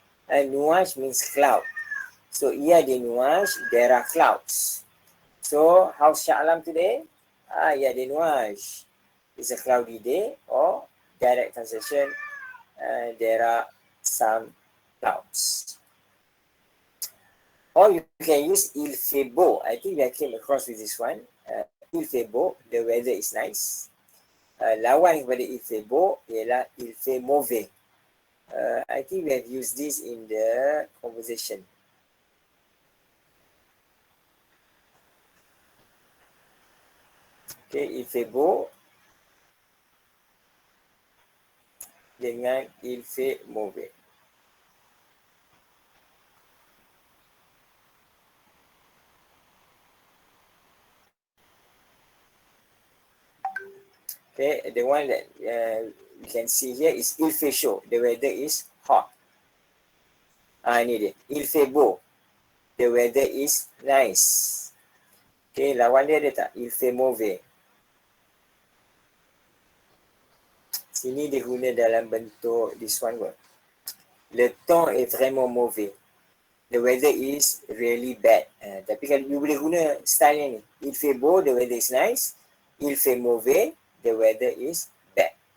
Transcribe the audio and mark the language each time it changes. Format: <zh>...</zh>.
<en>And nuage means cloud. So</en> <fr>il y a des nuages,</fr> <en>there are clouds. So how's Shah Alam today?</en> <fr>Il y a des nuages.</fr> <en>It's a cloudy day. Or direct translation, there are some clouds. Or you can use</en> <fr>il fait beau.</fr> <en>I think I came across with this one.</en> <fr>Il fait beau,</fr> <en>the weather is nice.</en> <ms>Lawan kepada</ms> <fr>il fait beau ialah il fait mauvais.</fr> <en>I think we have used this in the conversation.</en> <fr>Okay, il fait beau dengan il fait mauvais.</fr> <en>Okay, the one that you can see here is</en> <fr>il fait chaud.</fr> <en>The weather is hot.</en> <ms>Ini dia.</ms> <fr>Il fait beau.</fr> <en>The weather is nice. Okay,</en> <ms>lawan dia ada tak?</ms> <fr>Il fait mauvais.</fr> <ms>Sini dia guna dalam bentuk</ms> <en>this one word.</en> <fr>Le temps est vraiment mauvais.</fr> <en>The weather is really bad.</en> <ms>Tapi kalau you boleh guna style ni.</ms> <fr>Il fait beau,</fr> <en>the weather is nice.</en> <fr>Il fait mauvais,</fr> <en>the weather is bad.</en>